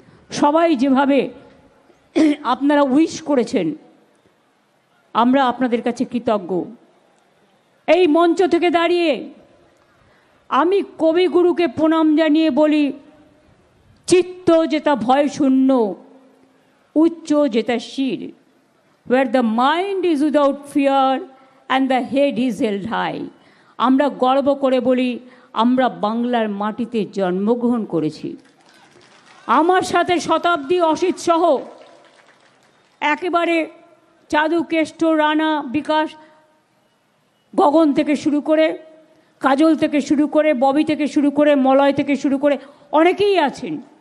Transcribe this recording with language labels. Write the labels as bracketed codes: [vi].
[bn] সবাই যেভাবে আপনারা উইশ করেছেন, আমরা আপনাদের কাছে কৃতজ্ঞ। এই মঞ্চ থেকে দাঁড়িয়ে আমি কবিগুরুকে প্রণাম জানিয়ে বলি, চিত্ত যেটা ভয় শূন্য, উচ্চ জেতাশির, [en] where the mind is without fear and the head is held high. [bn] আমরা গর্ব করে বলি আমরা বাংলার মাটিতে জন্মগ্রহণ করেছি। আমার সাথে শতাব্দী, অসিত সহ একেবারে চাঁদু, কেষ্ট, রানা, বিকাশ, গগন থেকে শুরু করে, কাজল থেকে শুরু করে, ববি থেকে শুরু করে, মলয় থেকে শুরু করে অনেকেই আছেন।